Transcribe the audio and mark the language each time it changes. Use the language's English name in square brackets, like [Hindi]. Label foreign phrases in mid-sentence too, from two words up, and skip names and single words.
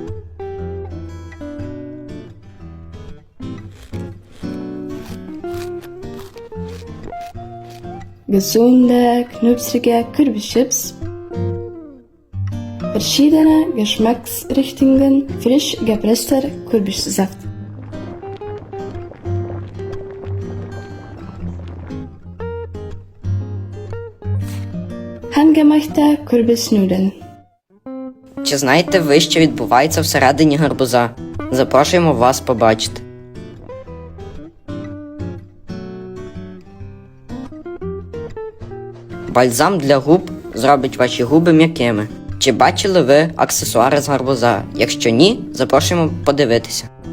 [German] Gesunde, knusprige Kürbischips, verschiedene Geschmacksrichtungen, frisch gepresster Kürbissaft. Handgemachte Kürbisnudeln. [Ukrainian] Чи знаєте ви, що відбувається всередині гарбуза? Запрошуємо вас побачити. Бальзам для губ зробить ваші губи м'якими. Чи бачили ви аксесуари з гарбуза? Якщо ні, запрошуємо подивитися.